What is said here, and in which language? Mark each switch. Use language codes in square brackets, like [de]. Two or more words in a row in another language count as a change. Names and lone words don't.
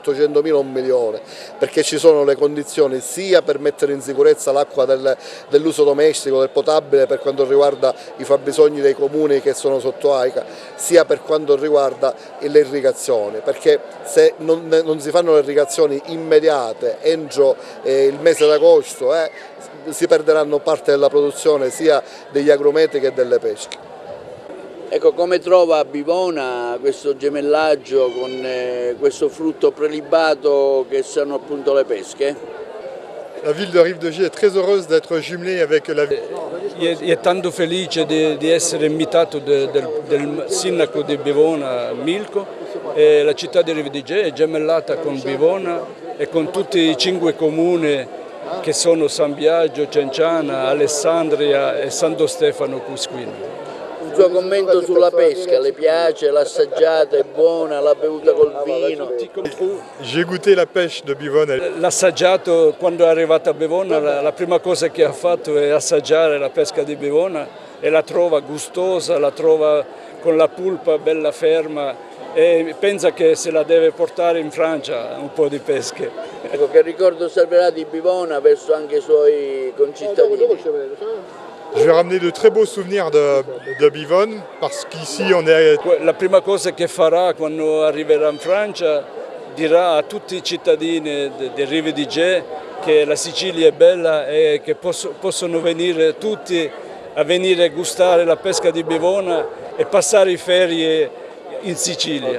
[it] 800.000 o 1 milione, perché ci sono le condizioni sia per mettere in sicurezza l'acqua dell'uso domestico, del potabile per quanto riguarda i fabbisogni dei comuni che sono sotto AICA, sia per quanto riguarda le irrigazioni, perché se non si fanno le irrigazioni immediate entro il mese d'agosto si perderanno parte della produzione sia degli agrumeti che delle pesche. Ecco, come trova Bivona questo gemellaggio con questo frutto prelibato che sono appunto le pesche? [fr] La ville de Rive de Gier è très heureuse d'être jumelée avec la ville. [it] È tanto felice di essere invitato del sindaco di Bivona, Milko, e la città di Rive di Gier è gemellata con Bivona e con tutti i 5 comuni che sono San Biagio, Cenciana, Alessandria e Santo Stefano Cusquino. Un suo commento sulla pesca, le piace, l'ha assaggiata, è buona, l'ha bevuta col vino? [fr] J'ai goûté la pêche de Bivona. [it] L'ha assaggiato quando è arrivata a Bivona, la prima cosa che ha fatto è assaggiare la pesca di Bivona e la trova gustosa, la trova con la pulpa bella ferma e pensa che se la deve portare in Francia un po' di pesche. Ecco, che ricordo salverà di Bivona verso anche i suoi concittadini? [fr] Je vais ramener de très beaux souvenirs de Bivonne parce qu'ici on est. [it] La prima cosa che farà quando arriverà in Francia dirà a tutti i cittadini di Rive di Gier che la Sicilia è bella e che possono venire tutti a venire a gustare la pesca di Bivona e passare le ferie in Sicilia.